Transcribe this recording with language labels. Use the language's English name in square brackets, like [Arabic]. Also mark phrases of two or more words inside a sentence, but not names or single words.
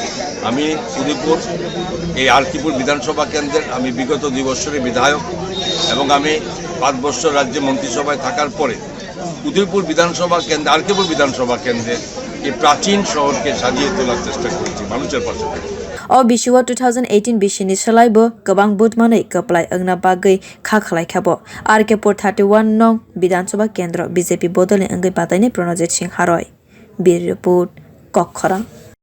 [Bangla] আমি উদয়পুর এই আরকিপুর বিধানসভা কেন্দ্রের আমি বিগত 2 বছরের বিধায়ক এবং আমি 5 বছর রাজ্যে মন্ত্রিসভায় থাকার পরে উদয়পুর বিধানসভা কেন্দ্র আরকিপুর বিধানসভা কেন্দ্রের এই প্রাচীন শহরকে সাজিয়ে তোলার চেষ্টা করেছি মানুষের পাশে। [Kok Borok] O bisiwo 2018 bisini salaibo gobang budmanai kaplai angna bagui khakhalaikabo RK-pur 31 nong [Bangla] বিধানসভা কেন্দ্র [Kok Borok] BJP bodolni wngwi batainai Pranajit Singh Roy bir report kokhora।